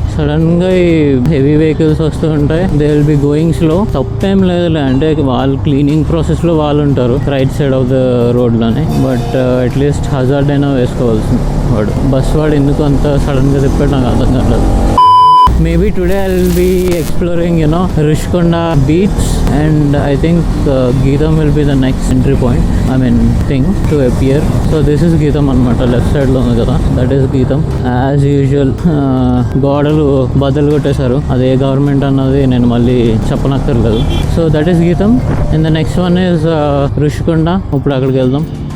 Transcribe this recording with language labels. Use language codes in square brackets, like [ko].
[te] సడన్గా ఈ heavy vehicles వస్తూ ఉంటాయి. [en] They will be going slow. [te] తప్పేం లేదులే, అంటే వాళ్ళు క్లీనింగ్ ప్రాసెస్లో వాళ్ళు ఉంటారు [en] right side of the [te] రోడ్లోనే. But at least hazard అయినా వేసుకోవాల్సింది. వాడు బస్ వాడు ఎందుకు అంత సడన్గా తిప్పాడు నాకు అర్థం కాలేదు. [en] Maybe today I'll be exploring, Rishkonda beach, and I think Geetham will be the next entry point, thing to appear. So this is Geetham [te] anamata, [en] left side [te] lo undi kada, [en] that is Geetham. [te] As usual, గోడలు బద్దలు కొట్టేశారు. అదే government అన్నది నేను మళ్ళీ చెప్పనక్కర్లేదు. [en] So that is Gitam. And the next one is Rushikonda. [te] ఇప్పుడు అక్కడికి వెళ్దాం.